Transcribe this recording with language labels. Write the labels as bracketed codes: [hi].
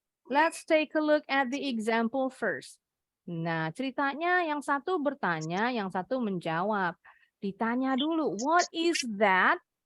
[en] Let's take a look at the example first. [id] Nah, ceritanya yang satu bertanya, yang satu menjawab. Ditanya dulu, [en] what is that?